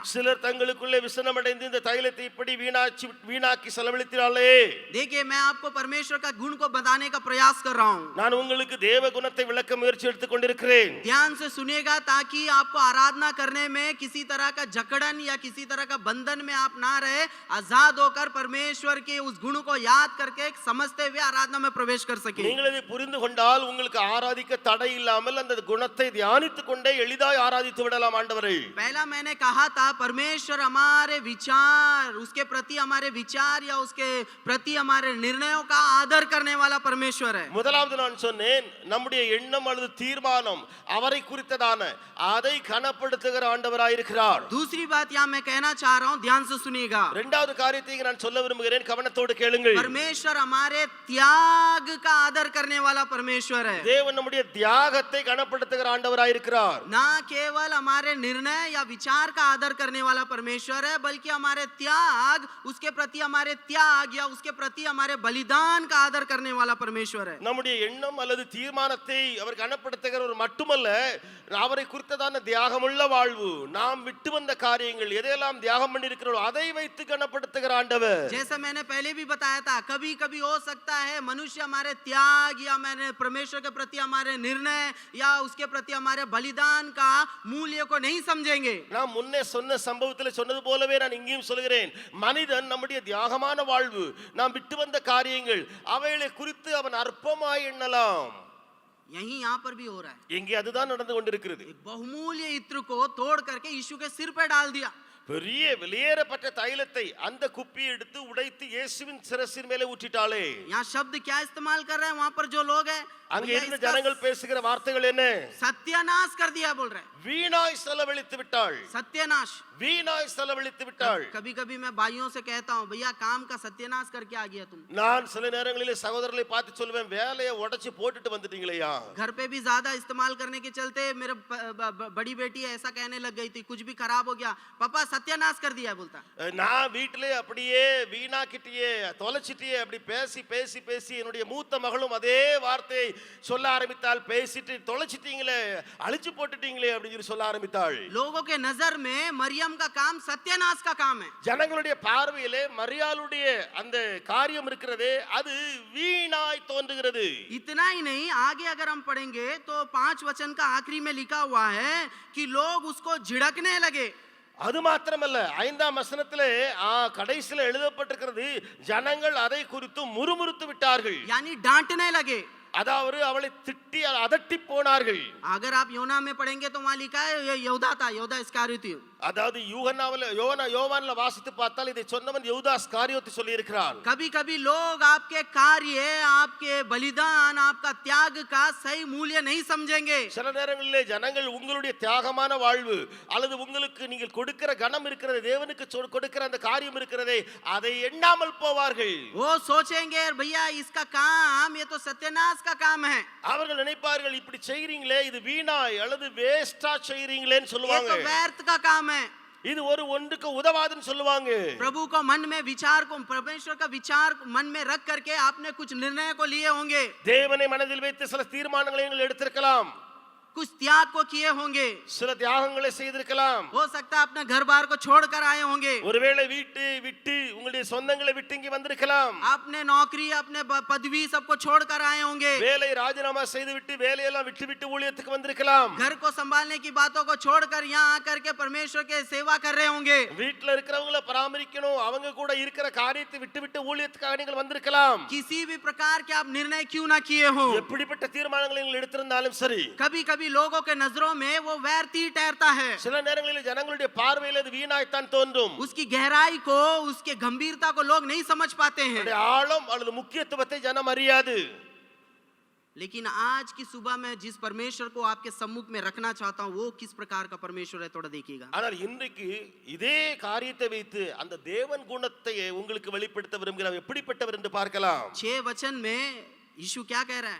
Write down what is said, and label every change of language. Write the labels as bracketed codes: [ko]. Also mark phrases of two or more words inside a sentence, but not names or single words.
[ta] சிலர் தங்களுக்குள்ளே விசனமடைந்து இந்த தைலத்தை இப்படி வீணாக்கி செலவழித்தாலே. [hi] देखिए, मैं आपको परमेश्वर का गुण को बताने का प्रयास कर रहा हूँ. [ta] நான் உங்களுக்கு தேவ குணத்தை விளக்க முயற்சி எடுத்துக் கொண்டிருக்கிறேன். [hi] ध्यान से सुनिएगा ताकि आपको आराधना करने में किसी तरह का जकड़न या किसी तरह का बंधन में आप ना रहे, आजाद होकर परमेश्वर के उस गुण को याद करके समझते हुए आराधना में प्रवेश कर सके. [ta] நீங்கள் இதை புரிந்து கொண்டால் உங்களுக்கு ஆராதிக்க தடை இல்லாமல் அந்த குணத்தை தியானித்துக் கொண்டே எளிதாய் ஆராதித்து விடலாம் ஆண்டவரே. [hi] पहला मैंने कहा था परमेश्वर हमारे विचार, उसके प्रति हमारे विचार या उसके प्रति हमारे निर्णयों का आदर करने वाला परमेश्वर है. [ta] முதலாவது நான் சொன்னேன் நம்முடைய எண்ணம் அல்லது தீர்மானம் அவரை குறித்ததான அதை கனப்படுத்துகிற ஆண்டவராய் இருக்கிறார். [hi] दूसरी बात यहाँ मैं कहना चाह रहा हूँ, ध्यान से सुनिएगा. [ta] இரண்டாவது காரியத்தை நான் சொல்ல விரும்புகிறேன், கவனத்தோடு கேளுங்கள். [hi] परमेश्वर हमारे त्याग का आदर करने वाला परमेश्वर है. [ta] தேவன் நம்முடைய தியாகத்தை கனப்படுத்துகிற ஆண்டவராய் இருக்கிறார். [hi] ना केवल हमारे निर्णय या विचार का आदर करने वाला परमेश्वर है, बल्कि हमारे त्याग, उसके प्रति हमारे त्याग या उसके प्रति हमारे बलिदान का आदर करने वाला परमेश्वर है. [ta] நம்முடைய எண்ணம் அல்லது தீர்மானத்தை அவர் கனப்படுத்துகிறவர் மட்டுமல்ல, அவரை குறித்ததான தியாகமுள்ள வாழ்வு, நாம் விட்டு வந்த காரியங்கள் எதையெல்லாம் தியாகம் பண்ணி இருக்கிறோம் அதை வைத்து கனப்படுத்துகிற ஆண்டவர். [hi] जैसा मैंने पहले भी बताया था, कभी कभी हो सकता है मनुष्य हमारे त्याग या मैंने परमेश्वर के प्रति हमारे निर्णय या उसके प्रति हमारे बलिदान का मूल्य को नहीं समझेंगे. [ta] நான் முன்னே சொன்ன சம்பவத்தில் சொன்னது போலவே நான் இங்கேயும் சொல்கிறேன், மனிதன் நம்முடைய தியாகமான வாழ்வு, நாம் விட்டு வந்த காரியங்கள் அவைகளை குறித்து அவன் அற்பமாய் எண்ணலாம். [hi] यही यहाँ पर भी हो रहा है. [ta] இங்கே அதுதான் நடந்து கொண்டிருக்கிறது. [hi] बहुमूल्य इत्र को तोड़ करके यीशु के सिर पे डाल दिया. [ta] பெரிய வெளியேறப்பட்ட தைலத்தை அந்த குப்பியை எடுத்து உடைத்து இயேசுவின் சிரசின் மேலே ஊற்றிட்டாளே. [hi] यहाँ शब्द क्या इस्तेमाल कर रहे हैं वहां पर जो लोग हैं, [ta] அங்கே இருந்த ஜனங்கள் பேசுகிற வார்த்தைகள் என்ன? [hi] सत्यानाश कर दिया बोल रहे हैं. [ta] வீணாய் செலவழித்து விட்டாள். [hi] सत्यानाश. [ta] வீணாய் செலவழித்து விட்டாள். [hi] कभी कभी मैं भाइयों से कहता हूँ, भैया काम का सत्यानाश करके आ गया तुम. [ta] நான் சில நேரங்களிலே சகோதரர்களை பார்த்து சொல்வேன், வேலையை உடைச்சு போட்டுட்டு வந்துட்டீங்களேயா. [hi] घर पे भी ज्यादा इस्तेमाल करने के चलते मेरे बड़ी बेटी ऐसा कहने लग गई थी, कुछ भी खराब हो गया पापा सत्यानाश कर दिया बोलता. [ta] நான் வீட்டிலே அப்படியே வீணாக்கிட்டியே தொலைச்சிட்டியே அப்படி பேசி பேசி பேசி என்னுடைய மூத்த மகளும் அதே வார்த்தையை சொல்ல ஆரம்பித்தாள். பேசிட்டு தொலைச்சிட்டீங்களே, அழிச்சு போட்டுட்டீங்களே அப்படின்னு சொல்லி சொல்ல ஆரம்பித்தாள். [hi] लोगों के नजर में मरियम का काम सत्यानाश का काम है. [ta] ஜனங்களுடைய பார்வையிலே மரியாளுடைய அந்த காரியம் இருக்கிறதே அது வீணாய் தோன்றுகிறது. [hi] इतना ही नहीं, आगे अगर हम पढ़ेंगे तो 5 वचन का आखिरी में लिखा हुआ है कि लोग उसको झिड़कने लगे. [ta] அது மாத்திரமல்ல, 5ஆம் வசனத்திலே கடைசியில எழுதப்பட்டிருக்கிறது, ஜனங்கள் அதை குறித்து முறுமுறுத்து விட்டார்கள். [hi] यानी डांटने लगे. [ta] அதாவது அவளை திட்டி அதட்டி போனார்கள். [hi] अगर आप योना में पढ़ेंगे तो वहां लिखा है ये यहूदा था, यहूदा इस्करियोती. [ta] அதாவது யோவான்ல வாசித்து பார்த்தால் இதை சொன்னவன் யூதா இஸ்காரியோத்து சொல்லி இருக்கிறான். [hi] कभी कभी लोग आपके कार्य, आपके बलिदान, आपका त्याग का सही मूल्य नहीं समझेंगे. [ta] சில நேரங்களிலே ஜனங்கள் உங்களுடைய தியாகமான வாழ்வு அல்லது உங்களுக்கு நீங்கள் கொடுக்கிற கனம் இருக்கிறது, தேவனுக்கு கொடுக்கிற அந்த காரியம் இருக்கிறதே, அதை எண்ணாமல் போவார்கள். [hi] वो सोचेंगे भैया इसका काम ये तो सत्यानाश का काम है. [ta] அவர்கள் நினைப்பார்கள் இப்படி செய்றீங்களே இது வீணாய் அல்லது வேஸ்டா செய்றீங்களேன்னு [hi] ये [ta] சொல்லுவாங்க. [hi] तो व्यर्थ का काम है. [ta] இது ஒரு ஒன்றுக்கு உதவாதுன்னு சொல்லுவாங்க. [hi] प्रभु को मन में विचार को, परमेश्वर का विचार मन में रख करके आपने कुछ निर्णय को लिए होंगे. [ta] தேவனை மனதில் வைத்து சில தீர்மானங்களை நீங்கள் எடுத்திருக்கலாம். [hi] कुछ त्याग को किए होंगे. [ta] சில தியாகங்களை செய்திருக்கலாம். [hi] हो सकता है अपने घर बार को छोड़ कर आए होंगे. [ta] ஒருவேளை வீட்டு விட்டு உங்களுடைய சொந்தங்களை விட்டு இங்க வந்திருக்கலாம். [hi] आपने नौकरी, अपने पदवी सबको छोड़ कर आए होंगे. [ta] வேலை ராஜினாமா செய்து விட்டு வேலையெல்லாம் விட்டு விட்டு ஊழியத்துக்கு வந்திருக்கலாம். [hi] घर को संभालने की बातों को छोड़कर यहाँ आकर के परमेश्वर के सेवा कर रहे होंगे. [ta] வீட்ல இருக்கிறவங்களை பராமரிக்கணும், அவங்க கூட இருக்கிற காரியத்தை விட்டு விட்டு ஊழியத்துக்காக நீங்கள் வந்திருக்கலாம். [hi] किसी भी प्रकार के आप निर्णय क्यों ना किए हो, [ta] எப்படிப்பட்ட தீர்மானங்களை நீங்கள் எடுத்திருந்தாலும் சரி, [hi] कभी कभी लोगों के नजरों में वो व्यर्थ ही ठहरता है. [ta] சில நேரங்களில் ஜனங்களுடைய பார்வையில் அது வீணாய்த்தான் தோன்றும். [hi] उसकी गहराई को, उसके गंभीरता को लोग नहीं समझ पाते हैं. [ta] அதோட ஆழம் அல்லது முக்கியத்துவத்தை ஜனம் அறியாது. [hi] लेकिन आज की सुबह में जिस परमेश्वर को आपके सम्मुख में रखना चाहता हूं वो किस प्रकार का परमेश्वर है थोड़ा देखिएगा. [ta] ஆனால் இன்றைக்கு இதே காரியத்தை வைத்து அந்த தேவன் குணத்தை உங்களுக்கு வெளிப்படுத்த விரும்புகிறார். எப்படிப்பட்டவர் என்று பார்க்கலாம். [hi] 6 वचन में यीशु क्या कह रहा है?